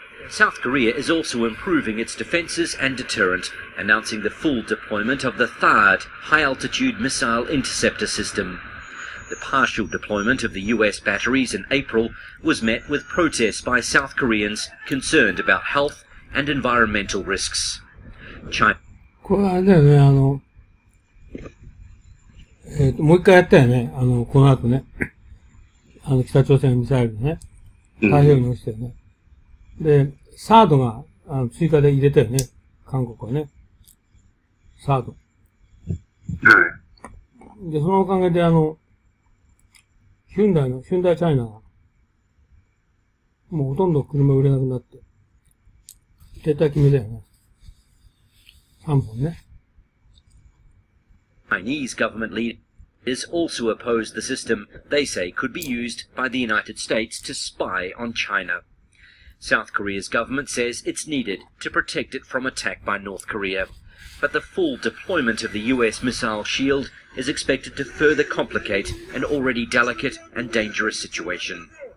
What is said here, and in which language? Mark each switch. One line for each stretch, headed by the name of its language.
English: South Korea is also improving its defences and deterrent, announcing the full deployment of the THAAD high-altitude missile interceptor system. The partial deployment of the US batteries in April was met with protests by South Koreans concerned about health and environmental risks. China
Japanese: これはあれだよね、もう一回やったよね、この後ね。北朝鮮のミサイルでね。太平洋に落ちたよね。で、サードが、追加で入れたよね。韓国はね。サード。はい。で、そのおかげでヒュンダイチャイナが、もうほとんど車売れなくなって、撤退決めだよね。 3本ね。
English: Chinese government leaders also opposed the system they say could be used by the United States to spy on China. South Korea's government says it's needed to protect it from attack by North Korea, but the full deployment of the US missile shield is expected to further complicate an already delicate and dangerous situation.